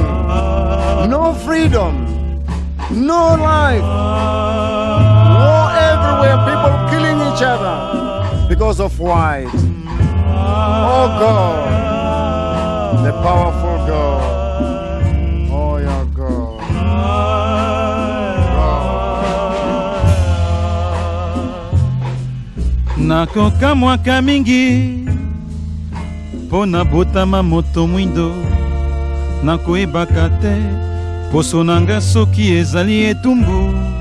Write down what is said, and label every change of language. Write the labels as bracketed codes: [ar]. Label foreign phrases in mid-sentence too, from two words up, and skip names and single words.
[en] No freedom. No life. War everywhere. People killing each other because of white. Oh God. The powerful God. Oh, your God. [ln] Nakoka mwaka mingi pona botama moto mwindo nakoyebaka te poso nanga soki ezali etumbu